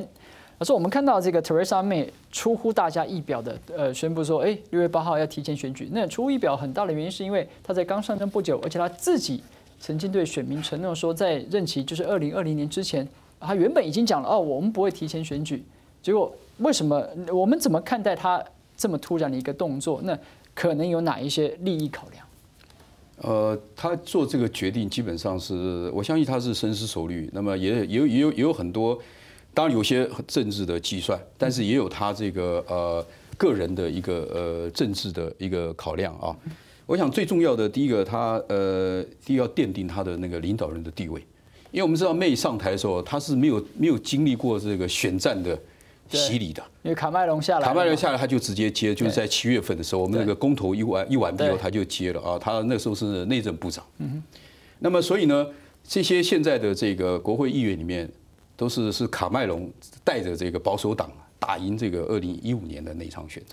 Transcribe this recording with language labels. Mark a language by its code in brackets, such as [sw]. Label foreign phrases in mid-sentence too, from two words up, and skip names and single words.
[zh] 而是我們看到這個特蕾莎梅出乎大家意表的，宣布說，6月8號要提前選舉。那出乎意表很大的原因是因為他在剛上任不久，而且他自己曾經對選民承諾說，在任期就是2020年之前，他原本已經講了，我們不會提前選舉。結果為什麼？我們怎麼看待他這麼突然的一個動作？那可能有哪一些利益考量？他做這個決定基本上是，我相信他是深思熟慮。那麼也有很多，當然有些政治的計算，但是也有他這個個人的一個政治的一個考量啊。我想最重要的第一個，他第一個要奠定他的那個領導人的地位，因為我們知道 May 上台的時候，他是沒有經歷過這個選戰的洗禮的，因為卡麥隆下來，他就直接接，就是在7月份的時候，我們那個公投一完畢後，他就接了啊。他那時候是內政部長。那麼所以呢，這些現在的這個國會議員裡面，都是卡麥隆帶着這個保守黨打贏這個2015年的那場選戰。